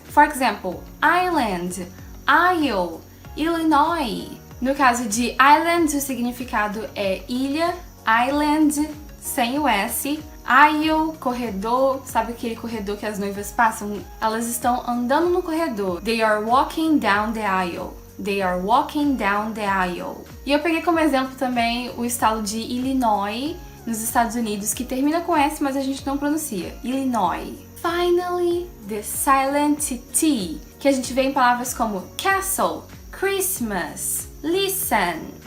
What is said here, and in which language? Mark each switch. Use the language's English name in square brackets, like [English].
[English] For example, island, isle, Illinois. [Portuguese] No caso de island, o significado é ilha, island, sem o S. Aisle, corredor, sabe aquele corredor que as noivas passam? Elas estão andando no corredor. [English] They are walking down the aisle. They are walking down the aisle. [Portuguese] E eu peguei como exemplo também o estado de Illinois, nos Estados Unidos, que termina com S, mas a gente não pronuncia. Illinois. [English] Finally, the silent T, [Portuguese] que a gente vê em palavras como castle, Christmas, listen.